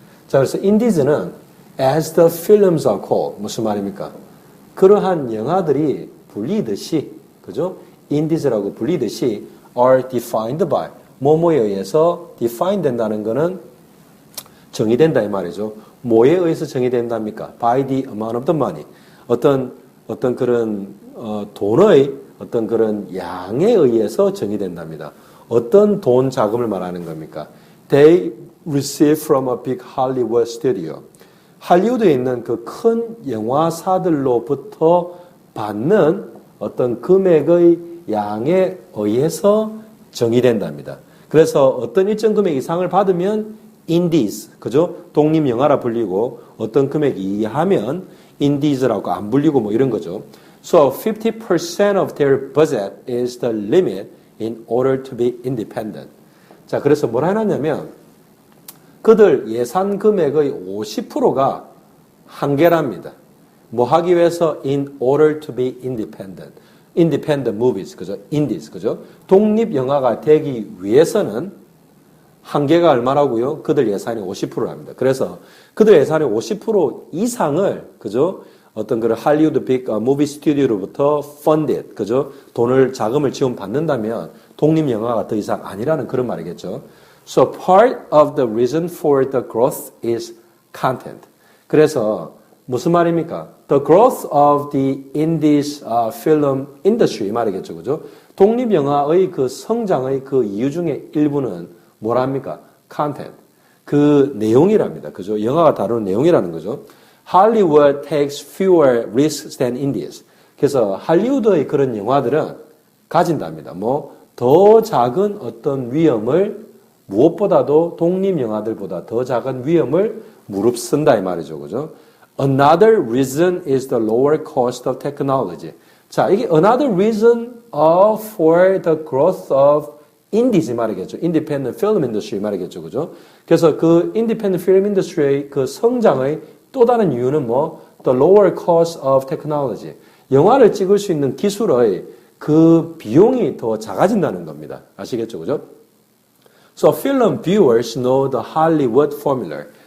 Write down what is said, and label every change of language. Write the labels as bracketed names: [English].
[Korean] 자, 그래서 indies는 [English] as the films are called, [Korean] 무슨 말입니까? 그러한 영화들이 불리듯이, 그죠? indies라고 불리듯이 [English] are defined by, [Korean] 뭐뭐에 의해서 define 된다는 거는 정의된다 이 말이죠. 뭐에 의해서 정의된답니까? [English] By the amount of the money. [Korean] 어떤 그런 돈의 어떤 그런 양에 의해서 정의된답니다. 어떤 돈 자금을 말하는 겁니까? [English] They receive from a big Hollywood studio. [Korean] 할리우드에 있는 그 큰 영화사들로부터 받는 어떤 금액의 양에 의해서 정의된답니다. 그래서 어떤 일정 금액 이상을 받으면 indies, 그죠? 독립 영화라 불리고 어떤 금액 이하면 indies라고 안 불리고 뭐 이런 거죠. [English] So 50% of their budget is the limit in order to be independent. [Korean] 자, 그래서 뭘 해놨냐면 그들 예산 금액의 50%가 한계랍니다. 뭐 하기 위해서 [English] in order to be independent. [Korean] independent movies, 그죠? indies, 그죠? 독립 영화가 되기 위해서는 한계가 얼마라고요? 그들 예산이 50%랍니다. 그래서 그들 예산의 50% 이상을, 그죠? 어떤 그런 할리우드 빅 무비 스튜디오로부터 funded, 그죠? 자금을 지원받는다면 독립 영화가 더 이상 아니라는 그런 말이겠죠. [English] So part of the reason for the growth is content. [Korean] 그래서 무슨 말입니까? [English] The growth of the indies film industry [Korean] 이 말이겠죠, 그죠? 독립 영화의 그 성장의 그 이유 중에 일부는 뭐랍니까? content. 그 내용이랍니다. 그죠? 영화가 다루는 내용이라는 거죠. [English] Hollywood takes fewer risks than indies. [Korean] 그래서 할리우드의 그런 영화들은 가진답니다. 더 작은 어떤 위험을 무엇보다도 독립 영화들보다 더 작은 위험을 무릅쓴다 이 말이죠. 그죠? [English] Another reason is the lower cost of technology. [Korean] 자, 이게 [English] another reason for the growth of indies [Korean] 말이겠죠. [English] independent film industry [Korean] 말이겠죠. 그죠? 그래서 그 independent film industry의 그 성장의 또 다른 이유는 [English] the lower cost of technology. [Korean] 영화를 찍을 수 있는 기술의 그 비용이 더 작아진다는 겁니다. 아시겠죠? 그죠? [English] So film viewers know the Hollywood formula.